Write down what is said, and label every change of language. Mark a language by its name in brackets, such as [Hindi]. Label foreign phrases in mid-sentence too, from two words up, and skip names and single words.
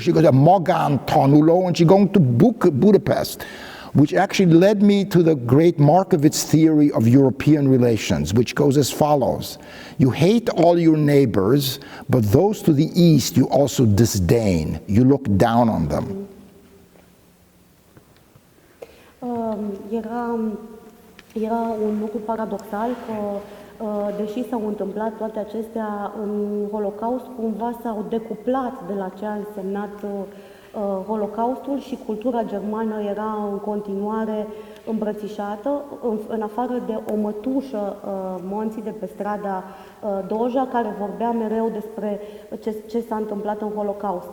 [English] She goes to Magan Tanulo, and she's going to Budapest, which actually led me to the great Markovits theory of European relations, which goes as follows. You hate all your neighbors, but those to the east you also disdain. You look down on them. [Romanian] Era un lucru paradoxal că, deși s-au întâmplat toate acestea în Holocaust, cumva s-au decuplat de la ce a însemnat Holocaustul și cultura germană era în continuare îmbrățișată, în afară de o mătușă, Monții de pe strada Doja, care vorbea mereu despre ce s-a întâmplat în Holocaust.